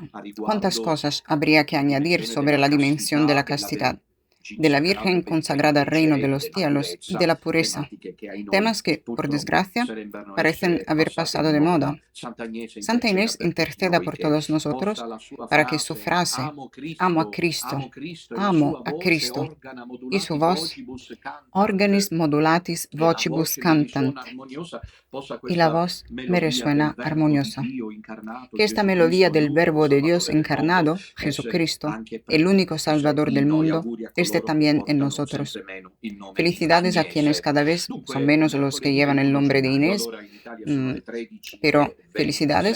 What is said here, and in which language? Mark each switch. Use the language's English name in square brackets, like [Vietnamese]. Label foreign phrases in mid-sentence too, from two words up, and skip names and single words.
[Spanish] ¿Cuántas cosas habría que añadir sobre la dimensión de la castidad, de la Virgen consagrada al reino de los cielos y de la pureza? Temas que, por desgracia, parecen haber pasado de moda. Santa Inés interceda por todos nosotros para que su frase, amo a Cristo, y su voz, [Latin] organis modulatis vocibus cantant, [Spanish] y la voz me resuena armoniosa. Que esta melodía del Verbo de Dios encarnado, Jesucristo, el único Salvador del mundo, esté también en nosotros. Felicidades a quienes cada vez son menos los que llevan el nombre de Inés, pero felicidades.